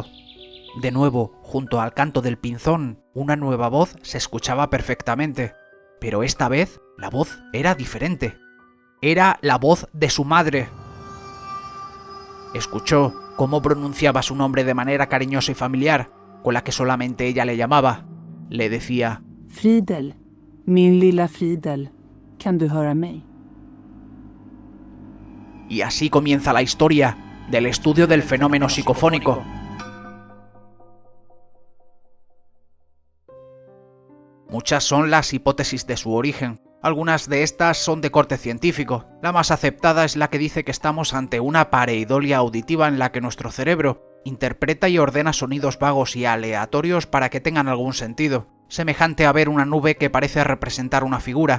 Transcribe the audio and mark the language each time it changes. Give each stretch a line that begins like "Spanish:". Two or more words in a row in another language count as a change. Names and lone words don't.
Spanish: De nuevo, junto al canto del pinzón, una nueva voz se escuchaba perfectamente, pero esta vez la voz era diferente. Era la voz de su madre. Escuchó cómo pronunciaba su nombre de manera cariñosa y familiar, con la que solamente ella le llamaba. Le decía:
Swedish: Fridel, min lilla Fridel, ¿kan du höra mig?
Spanish: Y así comienza la historia del estudio del fenómeno psicofónico. Muchas son las hipótesis de su origen. Algunas de estas son de corte científico. La más aceptada es la que dice que estamos ante una pareidolia auditiva en la que nuestro cerebro interpreta y ordena sonidos vagos y aleatorios para que tengan algún sentido, semejante a ver una nube que parece representar una figura.